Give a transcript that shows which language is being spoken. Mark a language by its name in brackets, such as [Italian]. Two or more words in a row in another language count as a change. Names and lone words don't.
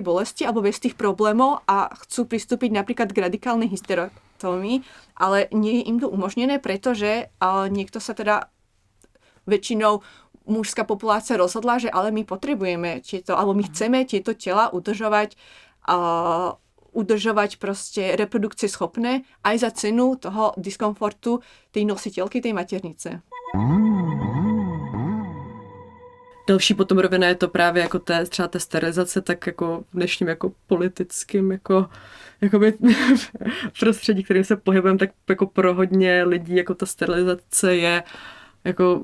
[Slovak] bolesti alebo bez tých problémov a chcú pristúpiť napríklad k radikálnej hysterektómii, ale nie je im to umožnené, pretože niekto sa teda väčšinou mužská populácia rozhodla, že ale my potrebujeme tieto, alebo my chceme tieto tela udržovať proste reprodukcie schopné aj za cenu toho diskomfortu tej nositeľky, tej maternice. [Czech] Další potom rovina je to právě jako třeba té sterilizace, tak jako v dnešním jako politickým jakoby prostředí, kterým se pohybujeme, tak jako pro hodně lidí jako ta sterilizace je jako